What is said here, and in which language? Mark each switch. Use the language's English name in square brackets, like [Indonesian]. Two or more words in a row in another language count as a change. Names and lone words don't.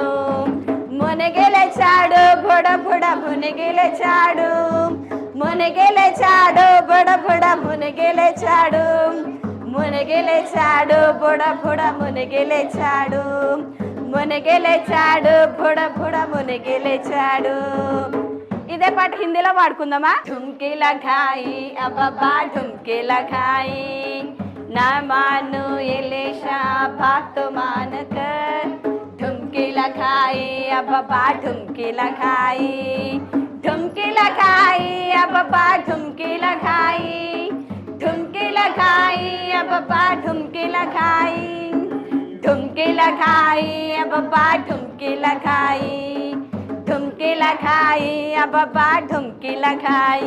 [Telugu] మునిగి లేచాడు, బుడ బుడ మునిగి లేచాడు, మునిగి లేచాడు, బుడ బుడ మునిగి లేచాడు, మునిగి లేచాడు, బుడ బుడ మునిగి లేచాడు, మునిగి లేచాడు, బుడ బుడ మునిగి లేచాడు. ఇదే పాట హిందీలో పాడుకుందామా? [Hindi] ढुमकी लगाई अब्बा ढुमकी लगाई, नयमानु एलीशा बात मानकर. ढुमकी लगाई अब बा ढुमकी लगाई, ढुमकी लगाई अब बा ढुमकी लगाई, ढुमकी लगाई अब बा ढुमकी लगाई, ढुमकी लगाई अब बा ढुमकी लगाई, ढुमकी लगाई अब बा ढुमकी लगाई.